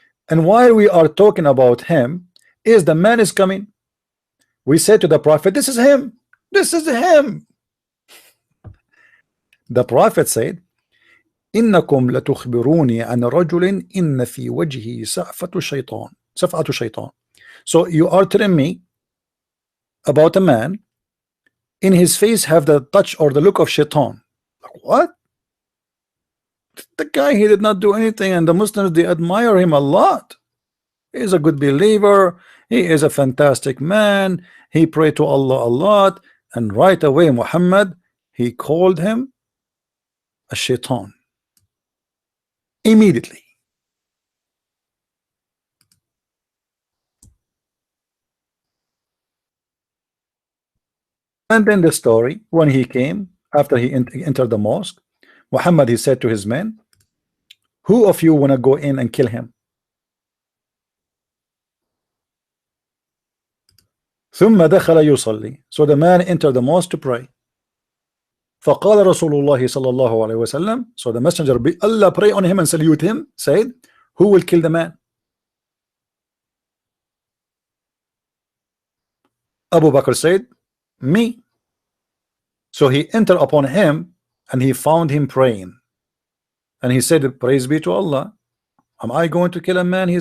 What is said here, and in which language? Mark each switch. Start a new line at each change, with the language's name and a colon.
English: And while we are talking about him, is the man is coming, we say to the Prophet, this is him, this is him. The Prophet said,
Arabic: إنكم لتخبروني عن رجل إن في وجهه سفعة شيطان.
English: So you are telling me about a man in his face have the touch or the look of shaitan. Like, what? The guy, he did not do anything, and the Muslims, they admire him a lot. He is a good believer, he is a fantastic man, he prayed to Allah a lot, and right away Muhammad, he called him a shaitan immediately. And then the story, when he came after he entered the mosque, Muhammad, he said to his men, Who of you want to go in and kill him?
Arabic: ثم دخل يصلي.
English: So the man entered the mosque to pray.
Arabic: فقال رسول الله صلى الله عليه وسلم.
English: So the messenger, Allah pray on him and salute him, said, who will kill the man? Abu Bakr said, me. So he entered upon him and he found him praying, and he said, praise be to Allah, am I going to kill a man?